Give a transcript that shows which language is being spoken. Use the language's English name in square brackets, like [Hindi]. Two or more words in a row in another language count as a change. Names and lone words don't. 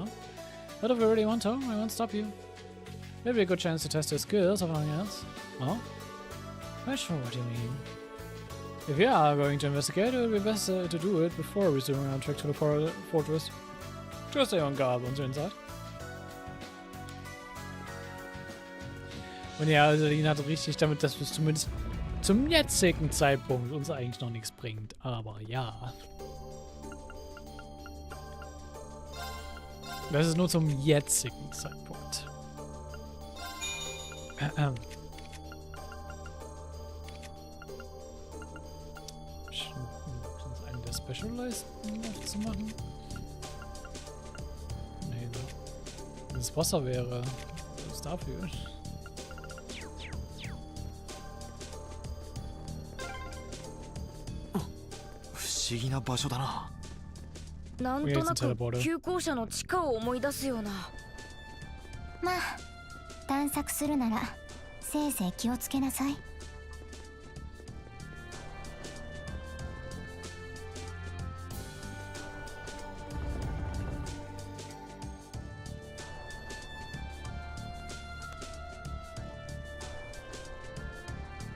[English] But if you really want to, I won't stop you. Maybe a good chance to test your skills or something else. Oh? Not sure what you mean. If you are going to investigate, it would be best to do it before resuming our trek to the fortress. Just stay on guard once you're inside. [German] Und ja, also Lina hat richtig damit, dass es zumindest zum jetzigen Zeitpunkt uns eigentlich noch nichts bringt. Aber ja. Das ist nur zum jetzigen Zeitpunkt. Einen der Special-Leisten noch zu machen? Nee, wenn es Wasser wäre. Was ist dafür? [Japanese] なんとなく旧校舎の地下を思い出すような。まあ探索するならせいぜい気をつけなさい。 [English] Can't